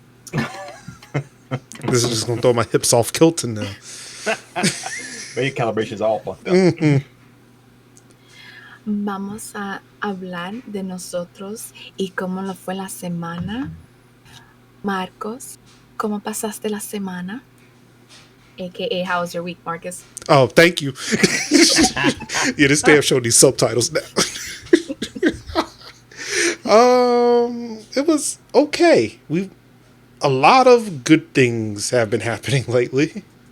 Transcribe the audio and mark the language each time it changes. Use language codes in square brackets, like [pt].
[en] This is just gonna throw my hips off kilter now. Maybe calibration's all fucked up. Mm-hmm. [es] Vamos a hablar de nosotros y cómo lo fue la semana. Marcos, ¿cómo pasaste la semana? [en] AKA, how was your week, Marcus? Oh, thank you. Yeah, this damn show needs subtitles now. It was okay. A lot of good things have been happening lately.